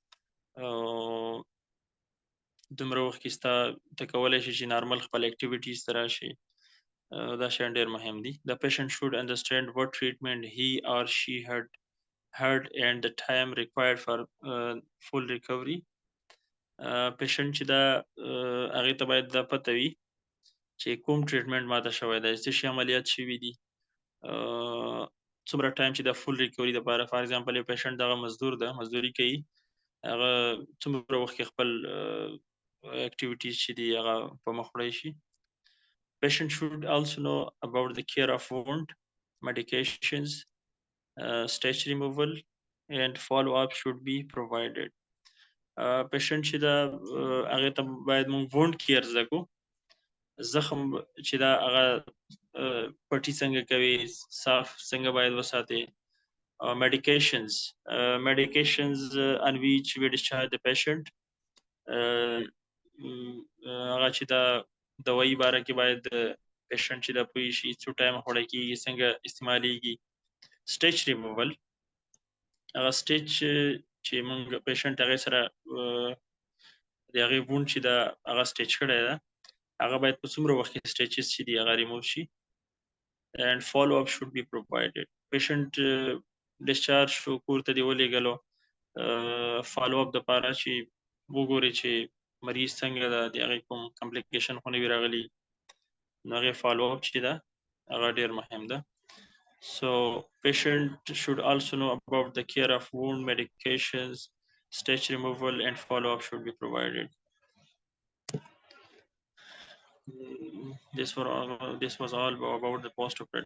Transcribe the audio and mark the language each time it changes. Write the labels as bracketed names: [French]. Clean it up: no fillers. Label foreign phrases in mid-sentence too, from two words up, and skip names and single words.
[Pashto] دومره وخت کې ستا ته کولی شي چې نارمل خپل اکټیویټیز ته راشي دا شیان ډېر مهم دي [English] the patient should understand what treatment he or she had and the time required for full recovery [Pashto] پیشنټ چې دا هغې ته باید دا پته وي چې کوم ټریټمنټ ماته شوی دی څه شي عملیات شوي دي څومره ټایم چې د [English] full recovery [Pashto] دپاره [English] for example [Pashto] یو پیشنټ دغه مزدور ده مزدوري کوي هغه څومره وخت کې خپل اکټیویټیز چې دي هغه په مخ وړی شي [English] Patient should also know about the care of wound, medications, stitch removal, and follow-up should be provided. [Pashto] Patient چې دا هغې ته باید موږ [English] wound care [Pashto] زده کړو زخم چې دا هغه پټي څنګه کوي صاف څنګه باید وساتي [English] medications on which we discharge the patient [Pashto] هغه چې دا دوايي باره کې باید پیشنټ چې دا پوه شي څو ټایم خوړه کېږي څنګه استعمالیږي [English] stitch removal [Pashto] هغه سټیچ چې موږ پیشنټ هغې سره د هغې وونډ چې دا هغه سټیچ کړی ده هغه باید په څومره وخت کې سټیچز چې دي هغه ریموو شي [English] and follow up should be [Pashto] provided پیشنټ ډسچارج شو کور ته دې ولېږلو [English] follow up [Pashto] دپاره چې وګوري چې مریض څنګه ده د هغې کوم کمپلیکیشن خو نه وي راغلي نو هغې [English] follow up [Pashto] چې ده هغه ډېر مهم ده [English] so patient should also know about the care of wound medications stitch removal and follow up should be provided this was all about the post operative